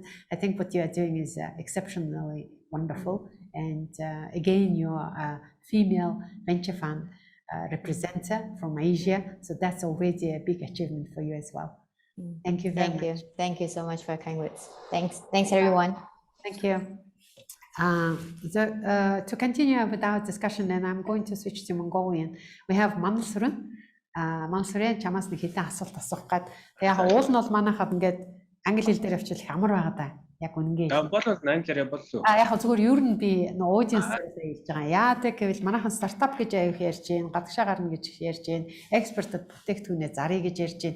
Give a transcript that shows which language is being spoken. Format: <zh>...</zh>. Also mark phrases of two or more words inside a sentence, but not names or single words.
<en>I think what you are doing is exceptionally wonderful, and again, you're a female venture fund representative from Asia, so that's already a big achievement for you as well. Thank you very much. Thank you so much for your kind words. Thanks everyone. Thank you. To continue with our discussion, and I'm going to switch to Mongolian. We have Mansurun.</en> <mn>Mansurun чамаас нэг хэдэн асуулт асуух гээд. Тэгээ яг уул нь бол манайхад ингээд англи хэл дээр авчил ямар байгаа даа. Яг үнэнгээ. Болов англиар болов. Яг зүгээр ер нь би аудиенсээс хэлж байгаа. Яадаг гэвэл манайхан стартап гэж аяг ярьж гин, гадагшаа гарна гэж ярьж гин, экспортод бүтээгдэхүүнээ заръя гэж ярьж гин.</mn>